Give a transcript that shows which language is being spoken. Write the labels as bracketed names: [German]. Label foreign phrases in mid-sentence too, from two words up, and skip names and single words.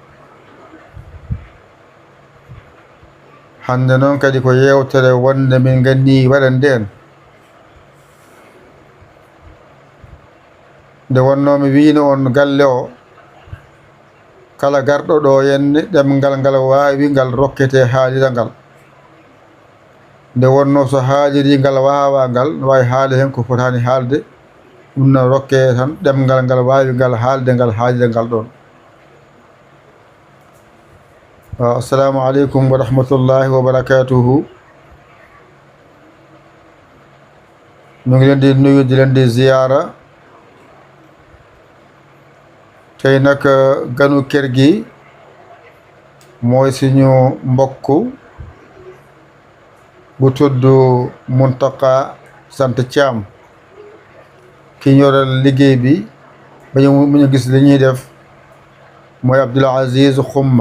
[Fula] hande noon kadi ko yewtere wonde min ganni waɗan nden nde wonno mi wino on galle o kala garɗo ɗo henne ɗemgal ngal wawi ngal rokkete haalira ngal. nde wonno so haaliri ngal wawa ngal no wawi haala hen ko fotani haalde ɗum no rokke tan ɗemgal ngal wawi ngal haalde ngal haalira ngal ɗon. [Arabic] السلام عليكم ورحمة الله وبركاته. [Wolof] mi ngi leen di nuyu di leen di ziyara tey nag ganu kër gi mooy suñu mbokk bu tudd Muntaka sant Thiam ki ñoral liggéey bi ba ñu gis li ñuy def mooy Abdoul Aziz Khouma.